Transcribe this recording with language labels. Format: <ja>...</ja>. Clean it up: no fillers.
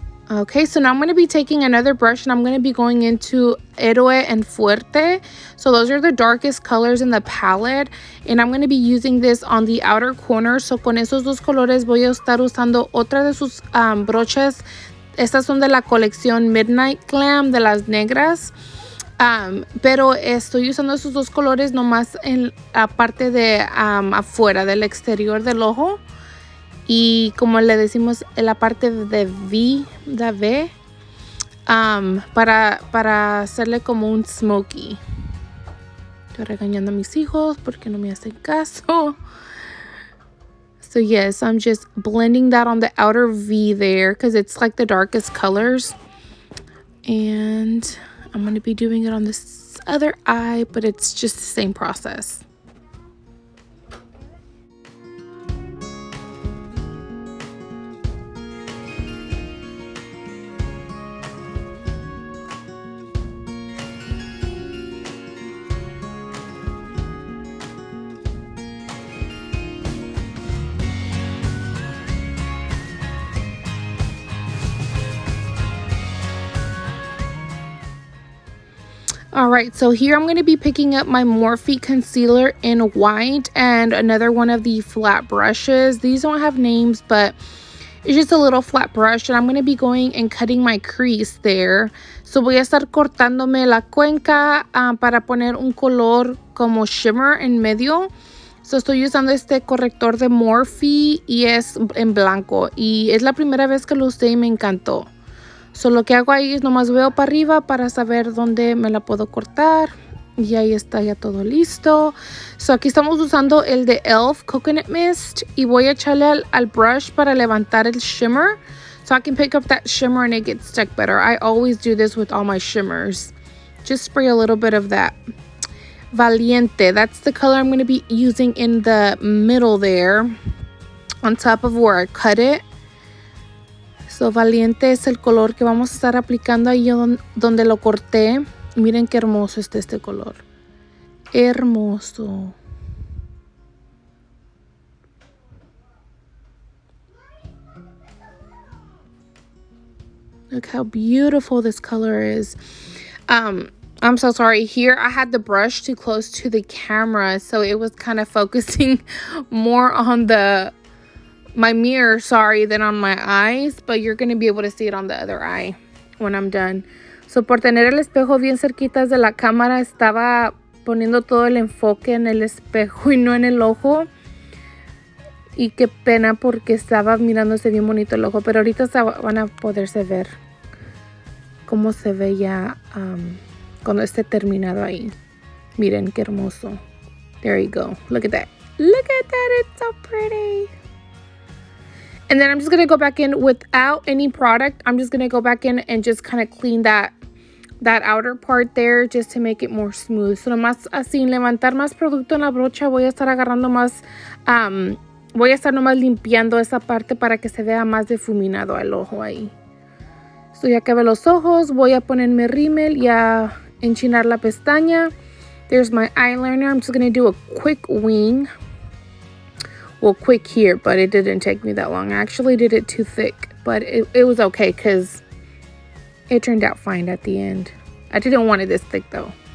<en>Okay, so now I'm going to be taking another brush, and I'm going to be going into Héroe and Fuerte. So those are the darkest colors in the palette, and I'm going to be using this on the outer corner.</en> <es>So con esos dos colores voy a estar usando otra de sus brochas. Estas son de la colección Midnight Glam, de las negras. Pero estoy usando esos dos colores nomás en la parte de afuera, del exterior del ojo. Y como le decimos, en la parte de V, para hacerle como un smoky. Estoy regañando a mis hijos porque no me hacen caso.</es> <en>So yes, I'm just blending that on the outer V there because it's like the darkest colors. And I'm going to be doing it on this other eye, but it's just the same process. Alright, so here I'm going to be picking up my Morphe concealer in white and another one of the flat brushes. These don't have names, but it's just a little flat brush, and I'm going to be going and cutting my crease there.</en> <es>So voy a estar cortándome la cuenca para poner un color como shimmer en medio. So estoy usando este corrector de Morphe y es en blanco. Y es la primera vez que lo usé y me encantó. So lo que hago ahí es nomás veo para arriba para saber dónde me la puedo cortar. Y ahí está ya todo listo. So aquí estamos usando el de e.l.f. Coconut Mist. Y voy a echarle al brush para levantar el shimmer.</es> <en>So I can pick up that shimmer and it gets stuck better. I always do this with all my shimmers. Just spray a little bit of that. Valiente. That's the color I'm going to be using in the middle there. On top of where I cut it.</en> <es>So, Valiente es el color que vamos a estar aplicando ahí donde lo corté. Miren qué hermoso está este color. Hermoso.</es> <en>Look how beautiful this color is. I'm so sorry. Here I had the brush too close to the camera, so it was kind of focusing more on my mirror, than on my eyes, but you're going to be able to see it on the other eye when I'm done.</en> <es>So por tener el espejo bien cerquitas de la cámara, estaba poniendo todo el enfoque en el espejo y no en el ojo. Y qué pena porque estaba mirándose bien bonito el ojo, pero ahorita van a poderse ver cómo se ve ya cuando esté terminado ahí. Miren qué hermoso.</es> <en>There you go. Look at that. Look at that. It's so pretty. And then I'm just going to go back in without any product. I'm just going to go back in and just kind of clean that outer part there just to make it more smooth.</en> <es>So nomás así, levantar más producto en la brocha, voy a estar agarrando más, voy a estar nomás limpiando esa parte para que se vea más difuminado el ojo ahí. So ya acabé los ojos, voy a ponerme rímel y a enchinar la pestaña.</es> <en>There's my eyeliner. I'm just going to do a quick wing. Well, quick here, but it didn't take me that long. I actually did it too thick, but it was okay because it turned out fine at the end. I didn't want it this thick though.</en>